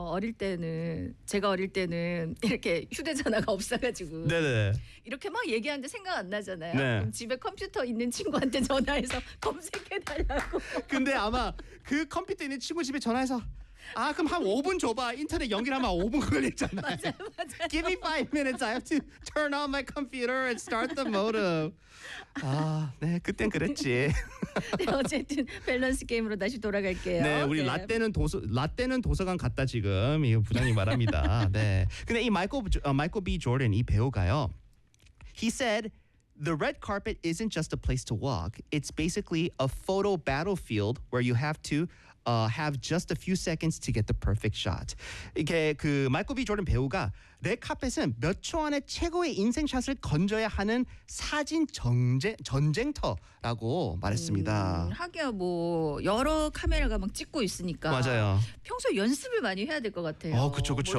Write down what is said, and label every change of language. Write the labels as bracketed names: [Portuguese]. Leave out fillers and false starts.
[Korean] 어릴 때는 제가 어릴 때는 이렇게 휴대전화가 없어가지고 네네. 이렇게 막 얘기하는데 생각 안 나잖아요. 네. 그럼 집에 컴퓨터 있는 친구한테 전화해서 검색해달라고. 근데 아마 그 컴퓨터 있는 친구 집에 전화해서 아 그럼 한 5분 줘봐. 인터넷 연결하면 5분 걸리잖아요. 맞아요. [English] Give me 5 minutes. I have to turn on my computer and start the modem. [Korean] 아, 네. 그땐 그랬지. 네, 어쨌든 밸런스 게임으로 다시 돌아갈게요. 네, 우리 네. 라떼는 도서관 갔다 지금 이 부장님 말합니다. 네. 근데 이 마이클 B. 조던 이 배우가요. [English] He said the red carpet isn't just a place to walk. It's basically a photo battlefield where you have to have just a few seconds to get the perfect shot. [Korean] 이게 그 마이클 B. 조던 배우가 레드 카펫은 몇 초 안에 최고의 인생 샷을 건져야 하는 사진 전쟁터라고 말했습니다. 하기야 뭐 여러 카메라가 막 찍고 있으니까 맞아요. 평소 연습을 많이 해야 될 것 같아요. 그렇죠, 그렇죠.